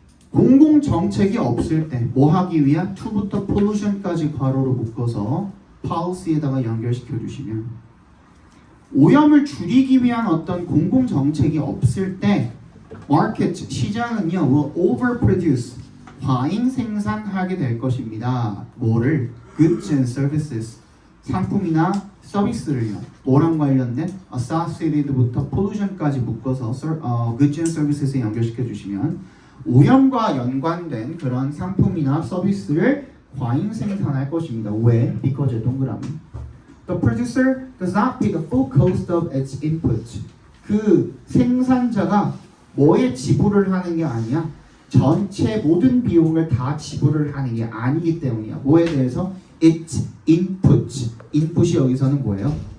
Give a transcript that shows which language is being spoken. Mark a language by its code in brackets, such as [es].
[ko] 공공 정책이 없을 때 뭐 하기 위한 to부터 pollution까지 괄호로 묶어서 policy에다가 연결시켜 주시면 오염을 줄이기 위한 어떤 공공 정책이 없을 때 market 시장은요 [en] will overproduce [ko] 과잉 생산하게 될 것입니다. 뭐를? [en] goods and services [ko] 상품이나 서비스를요. 뭐랑 관련된? associated부터 pollution까지 묶어서 [en] goods and services [ko] 에 연결시켜 주시면 오염과 연관된 그런 상품이나 서비스를 과잉 생산할 것입니다. 왜? because 동그라미. [en] The producer does not pay the full cost of its input. [ko] 그 생산자가 뭐에 지불을 하는 게 아니야. 전체 모든 비용을 다 지불을 하는 게 아니기 때문이야. 뭐에 대해서? [en] its input. [ko] input이 여기서는 뭐예요?